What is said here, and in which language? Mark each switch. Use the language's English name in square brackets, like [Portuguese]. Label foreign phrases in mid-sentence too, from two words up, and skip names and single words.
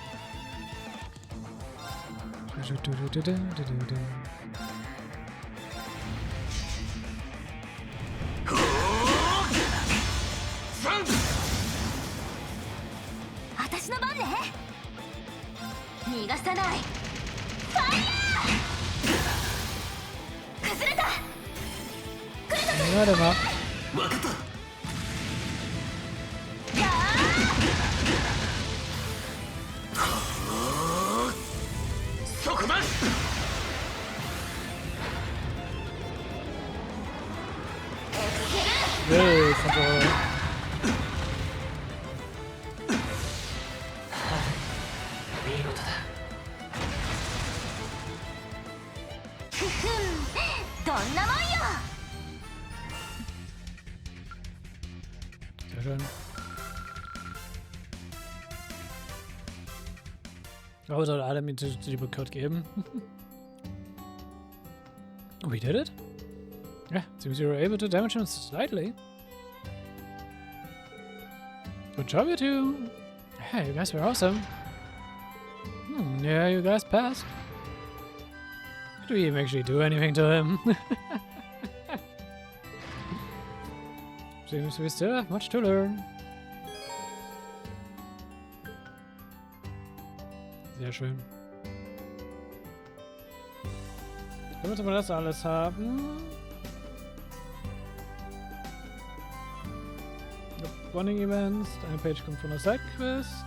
[Japanese] 私の番ね。逃がさない。ファイヤー。崩れた。 [German] Ja, der war. [Japanese] わかった。そこだ。 [English] Hey, Control. [Japanese] 見事だ。ふふん、どんなもんよ。 [German] Sehr schön. Oh, soll Adam mir die Code geben? [English] We did it? Yeah, seems you were able to damage him slightly. Good job, you two. Hey, you guys were awesome. Yeah, you guys passed. Did we even actually do anything to him? Seems we still have much to learn. [German] Sehr schön. Damit wir das alles haben. [English] Running Events, [German] eine Page kommt von der Sidequest.